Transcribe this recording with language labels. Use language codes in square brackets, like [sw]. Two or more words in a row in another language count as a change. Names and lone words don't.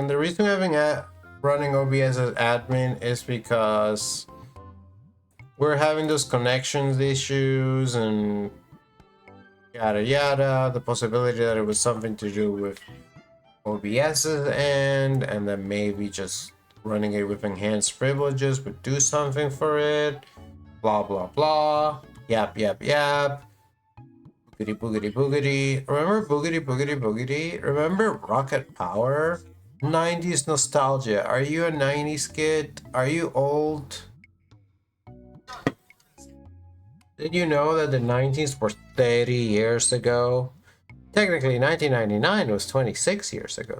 [en] And the reason I've been running OBS as admin is because we're having those connections issues and yada yada. The possibility that it was something to do with OBS's end, and then maybe just running it with enhanced privileges would do something for it. Blah blah blah. Yap yap yap. Boogity boogity boogity. Remember boogity boogity boogity? Remember Rocket Power? 90s nostalgia. Are you a 90s kid? Are you old? Did you know that the 90s were 30 years ago? Technically, 1999 was 26 years ago.